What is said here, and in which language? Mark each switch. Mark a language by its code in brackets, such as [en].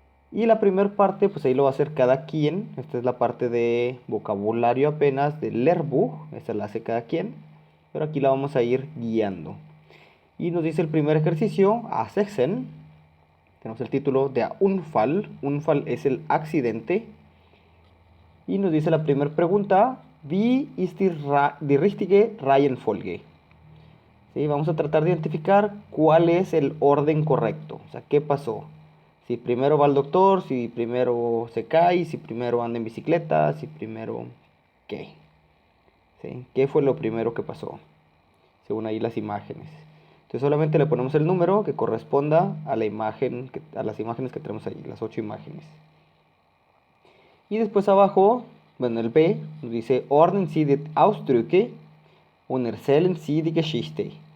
[es] Y la primera parte, pues ahí lo va a hacer cada quien. Esta es la parte de vocabulario apenas del Lehrbuch, esta la hace cada quien, pero aquí la vamos a ir guiando. Y nos dice el primer ejercicio, Sechsen. Tenemos el título de Unfall. Unfall es el accidente. Y nos dice la primera pregunta, [de] Wie ist die richtige Reihenfolge? [es] ¿Sí? Vamos a tratar de identificar cuál es el orden correcto. O sea, ¿qué pasó? Si primero va al doctor, si primero se cae, si primero anda en bicicleta, si primero... ¿Qué? ¿Sí? ¿Qué fue lo primero que pasó? Según ahí las imágenes. Entonces solamente le ponemos el número que corresponda a la imagen, a las imágenes que tenemos ahí, las 8 imágenes. Y después abajo, bueno, el B nos dice [de] Ordnen Sie die Ausdrücke und erzählen Sie die Geschichte.